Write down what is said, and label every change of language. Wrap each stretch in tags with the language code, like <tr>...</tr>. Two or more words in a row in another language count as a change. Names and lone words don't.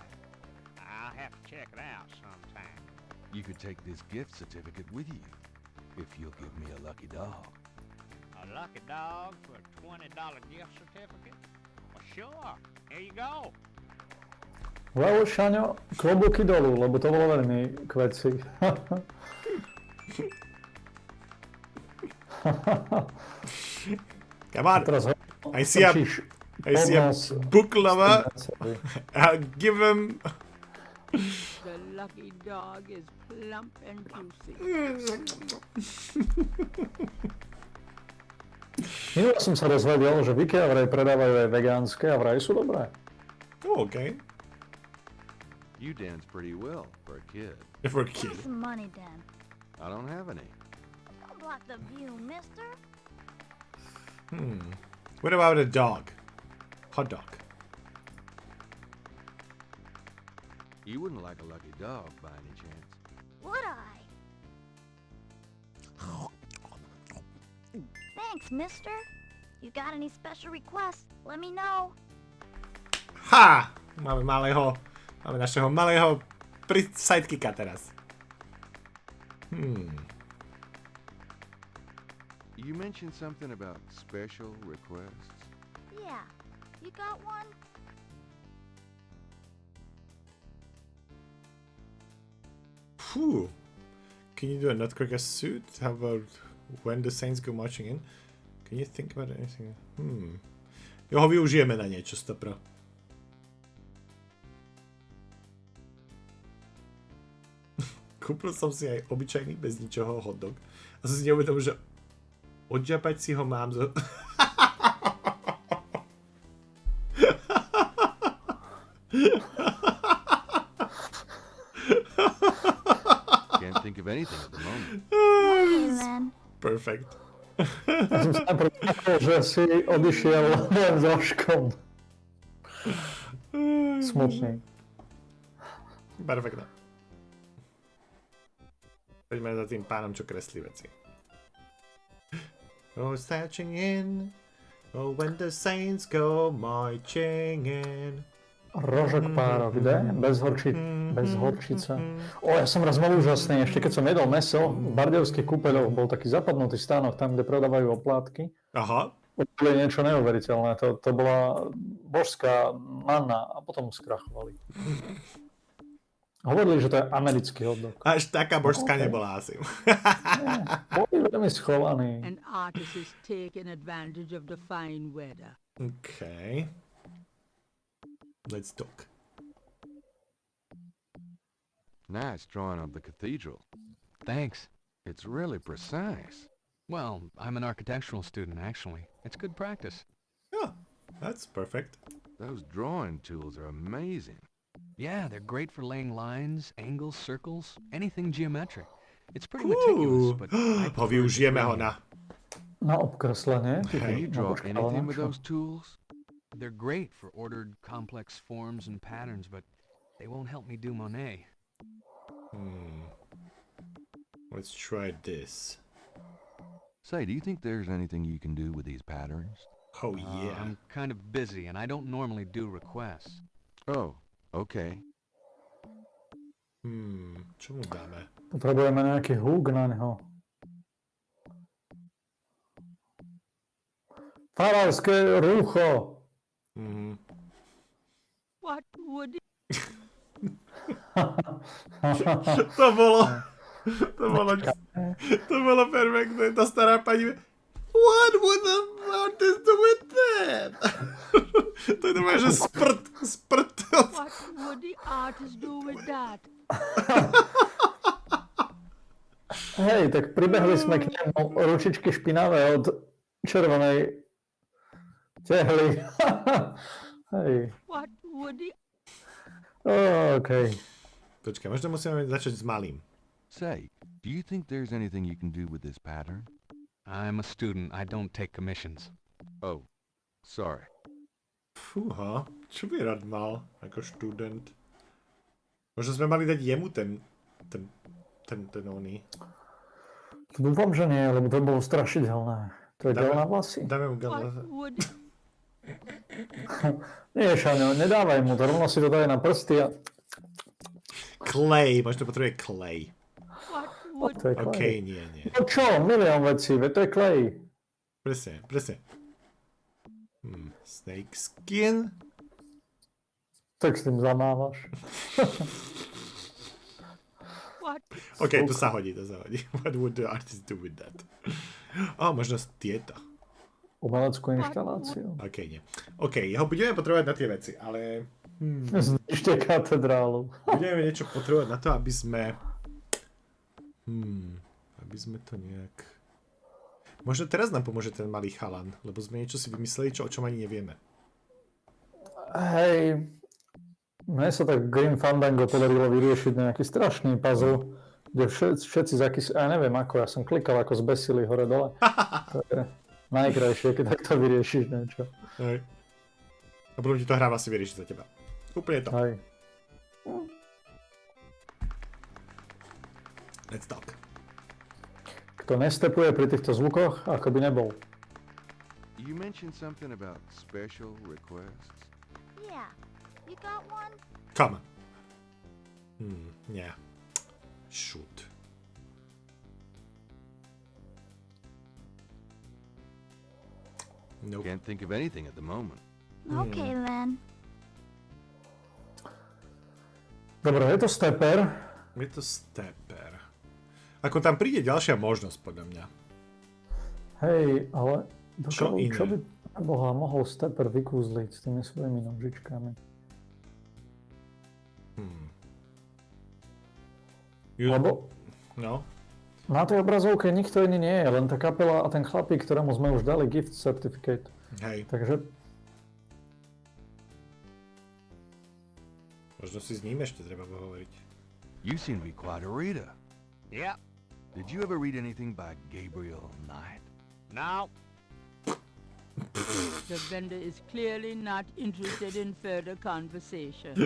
<en>I'll have to check it out sometime. You could take this gift certificate with you, if you'll give me a lucky dog. A lucky dog for a $20 gift certificate? Well, sure. Here you go. Well,</en> <sk>Šaňo, klobúky dolu, lebo to bolo veľmi kveci.</sk> <en>Come on. I see a book lover. I'll give him. The lucky dog is plump and juicy.</en> <sk>Minule som sa dozvedel, že v IKEA vraj predávajú aj vegánske a vraj sú dobré.</sk> <en>Okay. You dance pretty well for a kid. For a kid. Give some money, Dan. I don't have any. Don't block the view, mister. What about a dog? Hot dog. You wouldn't like a lucky dog by any chance. Would I? Thanks, mister. You got any special requests? Let me know. Ha!</en> <sk>Máme našeho malého sidekicka teraz.</sk> <en>You mentioned something about special requests. Yeah. You got one? Phew. Can you do a nutcracker suit? How about when the saints go marching in? Can you think about anything?</en> <sk>Jo, ho využijeme na niečo, stopro. Kúpil som si aj obyčajný bez ničoho hotdog. A som si neuvedomil, že odžapať si ho mám zo...</sk> <en>Can't think of anything at the moment. Perfect.</en> <sk>Ja som sa najprv takol, že si odišiel len s rožkom. Smutný. Perfektne. Poďme za tým pánom, čo kreslí veci.</sk> <en>Oh, stretching in. Oh, when the saints go marching in.</en> <sk>Rožok párok, kde? Bez horčice. Ja som raz mal úžasný, ešte keď som jedol mäso v bardejovských kúpeľoch, bol taký zapadnutý stánok tam, kde prodávajú oplátky. Aha. To je niečo neuveriteľné, to bola božská manna a potom skrachovali. Hovorili, že to je americký hotdog. Až taká božská nebola asi. Boli veľmi schovaní.</sk> <en>An artist is taking advantage of the fine weather. Okay. Let's talk. Nice drawing of the cathedral. Thanks. It's really precise. Well, I'm an architectural student, actually. It's good practice. Oh, that's perfect. Those drawing tools are amazing. Yeah, they're great for laying lines, angles, circles, anything geometric. It's pretty meticulous, but</en> <sk>ho využijeme ho na obkreslenie.</sk> <en>Can you draw anything with those tools? They're great for ordered, complex forms and patterns, but they won't help me do Monet. Let's try this. Say, do you think there's anything you can do with these patterns? Oh, yeah. I'm kind of busy, and I don't normally do requests. Oh, okay.</en> <sk>Čo mu dáme? Potrebujeme nejaký húk na neho. Farárske rúcho.</sk> <en>What would it...</en> <sk>To bolo perfektné. Tá stará pani...</sk> <en>What would the artist do with that?</en> <sk>To je normálne, že sprt.</sk> <en>What would the artist do with that?</en> <sk>Hej, tak pribehli sme k nemu ručičky špinavé od červenej tehly. Hej.</sk> <en>What would the... Okay.</en> <sk>Počkaj, možno musíme začať s malým.</sk> <en>Say, do you think there's anything you can do with this pattern? I'm a student. I don't take commissions. Oh, sorry.</en> <sk>Fúha, čo by rád mal ako študent? Možno sme mali dať jemu ten oný. Dúfam, že nie, lebo to bolo strašidelné. To je gel na vlasy? Dáme mu gel na</sk> <en>Would...</en> <sk>Nie, Šaňo, nedávaj mu to, rovno si to daj na prsty a... Clay, možno potrebuje clay. To je clay. OK, nie. No čo, milión vecí, veď to je clay. Presne.</sk> <en>Snake skin.</en> <sk>Tak s tým zamávaš. OK, to sa hodí.</sk> <en>What would the artist do with that?</en> <sk>Možno tieto. Umeleckú inštaláciu. OK, nie. OK, ho budeme potrebovať na tie veci, ale... Zničte katedrálu. Budeme niečo potrebovať na to, aby sme... Aby sme to nejak... Možno teraz nám pomôže ten malý chalan, lebo sme niečo si vymysleli, o čom ani nevieme. Hej, mne sa tak Green Fandango podarilo vyriešiť nejaký strašný puzzle, kde všetci ja neviem ako, ja som klikal ako zbesili hore-dole. To je najkrajšie, keď takto vyriešiš niečo. Hej. A potom ti to hra vlastne vyriešiť za teba. Úplne to. Hej.</sk> <en>Let's talk.</en> <sk>Kto nestepuje pri týchto zvukoch, ako by nebol.</sk> <en>You mentioned something about special requests? Yeah. You got one? Come on. Yeah. Shoot. Nope. Can't think of anything at the moment. Okay then.</en> <sk>Dobre, je to stepper. Je to stepper. Ako tam príde ďalšia možnosť, podľa mňa. Hej, ale Čo iné? čo by Boha mohol stepper vykúzliť s tými svojimi nožičkami? Lebo No. na tej obrazovke nikto iný nie je, len tá kapela a ten chlapík, ktorému sme už dali</sk> <en>gift certificate.</en> <sk>Hej. Takže Možno si s ním ešte treba pohovoriť.</sk> <en>You seem to be quite a reader. Yep. Did you ever read anything by Gabriel Ritter? No. The vendor is clearly not interested in further conversation.</en>